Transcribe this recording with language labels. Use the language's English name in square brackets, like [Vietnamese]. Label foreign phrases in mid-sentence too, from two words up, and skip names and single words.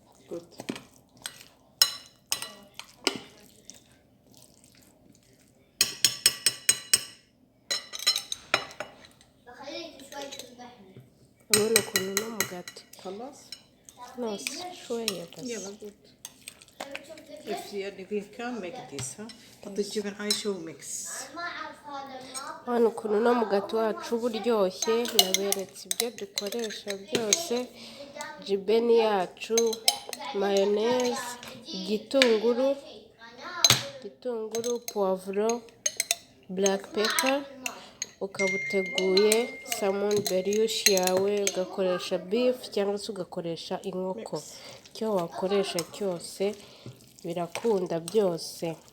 [English] Good. [Kinyarwanda] urabona ukuntu no mugati [Arabic] خلاص؟ نص شوية بس. [English] يلا good. If يعني we can make this ها. [Arabic] حطي الجبن عايشة وميكس. [Kinyarwanda] urabona ukuntu no mugati wacu uba uryoshye, naberetse ibyo dukoresha byose, jibeni yacu, mayoneze, igitunguru, puwavuro, [English] black pepper, [Kinyarwanda] ukaba uteguye salmon beriyushi yawe, ugakoresha beef cyangwa se ugakoresha inkoko, icyo wakoresha cyose birakunda byose.